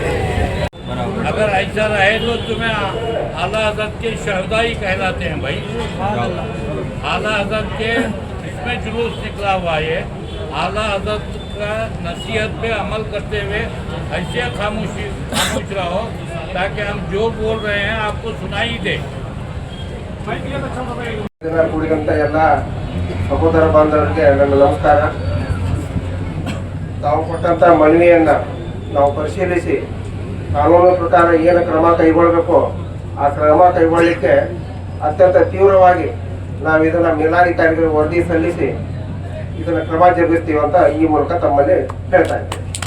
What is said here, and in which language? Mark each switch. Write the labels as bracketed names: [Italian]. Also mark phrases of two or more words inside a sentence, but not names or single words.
[Hindi] अगर ऐसा रहे तो तुम्हें आला हज़रत के शहदा ही कहलाते हैं भाई। आला हज़रत के इसमें जुलूस निकला हुआ है। आला हज़रत का नसीहत पे अमल करते हुए ऐसे खामोश रहो ताकि हम जो बोल रहे हैं आपको सुनाई दे। [Kannada] ಕೂಡಿದಂಥ ಎಲ್ಲ ಸಹೋದರ ಬಾಂಧವರಿಗೆ ನನ್ನ ನಮಸ್ಕಾರ. ತಾವು ಕೊಟ್ಟಂಥ ಮನವಿಯನ್ನು ನಾವು ಪರಿಶೀಲಿಸಿ ಕಾನೂನು ಪ್ರಕಾರ ಏನು ಕ್ರಮ ಕೈಗೊಳ್ಳಬೇಕು ಆ ಕ್ರಮ ಕೈಗೊಳ್ಳಲಿಕ್ಕೆ ಅತ್ಯಂತ ತೀವ್ರವಾಗಿ ನಾವು ಇದನ್ನು ಮೇಲಾಧಿಕಾರಿಗಳಿಗೆ ವರದಿ ಸಲ್ಲಿಸಿ ಇದನ್ನು ಕ್ರಮ ಜರುಗಿಸ್ತೀವಿ ಅಂತ ಈ ಮೂಲಕ ತಮ್ಮಲ್ಲಿ ಹೇಳ್ತಾ ಇದ್ದೇವೆ.